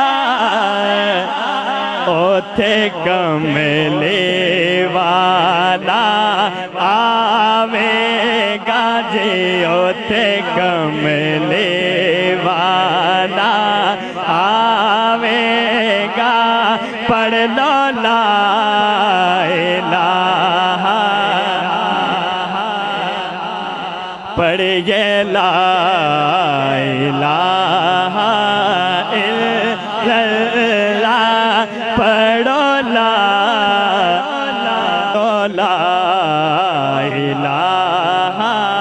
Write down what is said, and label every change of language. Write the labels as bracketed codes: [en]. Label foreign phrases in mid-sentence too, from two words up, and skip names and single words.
[pa] ओथे कमले वाला आवेगा जे ओथे कमले वाला [ar] आवेगा पढ़ लो لا إله पढ़िए لا إله إلا الله पढ़ो لا إله